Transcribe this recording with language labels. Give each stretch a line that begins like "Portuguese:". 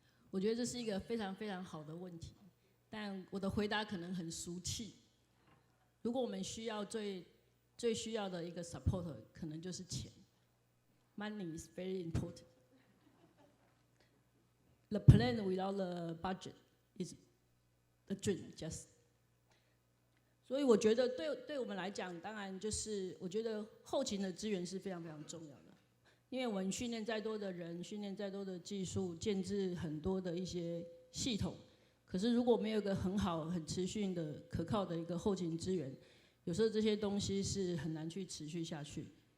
Chinese: 我觉得这是一个非常非常好的问题，但我的回答可能很俗气。如果我们需要最需要的一个 support， 可能就是钱。
English: Money is very important. The plan without the budget is a dream, just.
Chinese: 所以我觉得对我们来講，當然就是我覺得後勤的資源是非常非常重要的。因為我們訓練再多的人，訓練再多的技術，建置很多的一些系統，可是如果沒有一個很好、很持續的、可靠的一個後勤資源，有時候這些東西是很難去持續下去。